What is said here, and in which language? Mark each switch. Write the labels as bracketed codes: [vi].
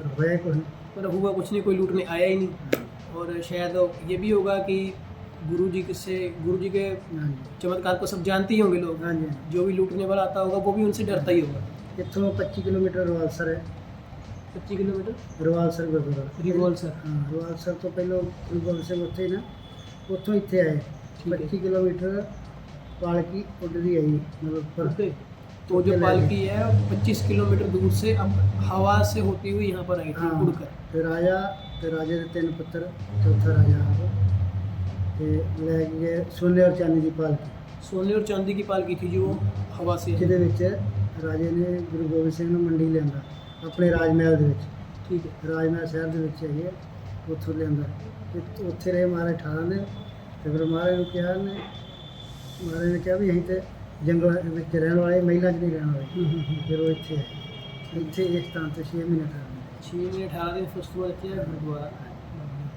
[hi] पर भय को नहीं। पर हुआ कुछ नहीं, कोई लूटने आया ही नहीं। और शायद ये भी होगा कि गुरु जी के हाँ जी, चमत्कार को सब जानते ही होंगे लोग। हाँ जी। जो भी लूटने वाला आता होगा वो भी उनसे डरता ही होगा। [pa] इतों 25 किलोमीटर रिवालसर है। [hi] 25 किलोमीटर रिवालसर गुरुद्वारा। रिवॉल्सर। हाँ, रिवालसर तो पहले गुरुगोबिंद [pa] ਸਿੰਘ ਉੱਥੇ ਨਾ ਉੱਥੋਂ ਇੱਥੇ ਆਏ। [hi] ठीक है। 25 किलोमीटर पालकी उड़ती आई, मतलब पर तो जो पालकी है 25 किलोमीटर दूर से अब हवा से होती हुई यहाँ पर आई थी हाँ, उड़कर। [pa] ਤੇ ਰਾਜੇ ਦੇ 3 ਪੁੱਤਰ, ਚੌਥਾ ਰਾਜਾ ਆਪ ਤੇ ਲੈ ਗਏ ਸੋਨੇ ਔਰ ਚਾਂਦੀ ਦੀ ਪਾਲਕੀ, [hi] सोने और चांदी की पालकी थी जो हवा से। [pa] ਜਿਹਦੇ ਵਿੱਚ ਰਾਜੇ ਨੇ ਗੁਰੂ ਗੋਬਿੰਦ ਸਿੰਘ ਨੂੰ ਮੰਡੀ ਲਿਆਂਦਾ ਆਪਣੇ ਰਾਜ ਮਹਿਲ ਦੇ ਵਿੱਚ। [hi] ठीक है। [pa] ਰਾਜ ਮਹਿਲ ਸ਼ਹਿਰ ਦੇ ਵਿੱਚ ਹੈਗੇ ਆ, ਉੱਥੋਂ ਲਿਆਂਦਾ ਤੇ ਉੱਥੇ ਰਹੇ ਮਹਾਰਾਜ 18 ਦਿਨ। ਤੇ ਫਿਰ ਮਹਾਰਾਜ ਨੂੰ ਕਿਹਾ ਮਹਾਰਾਜ ਨੇ ਕਿਹਾ ਵੀ ਅਸੀਂ ਤੇ ਜੰਗਲ ਵਿੱਚ ਰਹਿਣ ਵਾਲੇ, ਮਹਿਲਾਂ 'ਚ ਨਹੀਂ ਰਹਿਣ ਵਾਲੇ। ਫਿਰ ਉਹ ਇੱਥੇ ਆਏ, ਇੱਥੇ ਇਸ ਸਥਾਨ ਤੇ 6 ਮਹੀਨੇ ਠਹਿਰੇ। [hi] 6 महीने 18 दिन फुस्तुआ किया गुरुद्वारा।